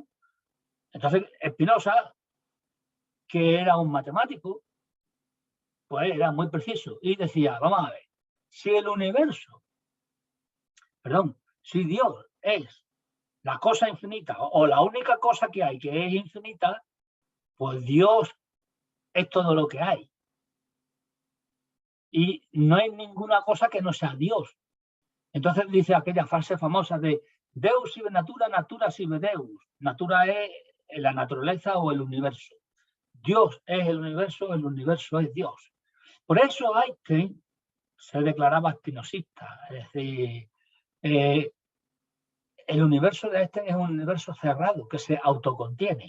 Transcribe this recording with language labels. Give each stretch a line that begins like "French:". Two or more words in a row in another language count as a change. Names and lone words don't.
Spanish: Entonces Spinoza, que era un matemático, pues era muy preciso y decía, vamos a ver, si el universo, si Dios es la cosa infinita o la única cosa que hay que es infinita, pues Dios es todo lo que hay. Y no hay ninguna cosa que no sea Dios. Entonces dice aquella frase famosa de
Latin: Deus sive natura, natura sive Deus.
Spanish: Natura es la naturaleza o el universo. Dios es el universo es Dios. Por eso Einstein se declaraba espinosista. Es decir, el universo de Einstein es un universo cerrado que se autocontiene.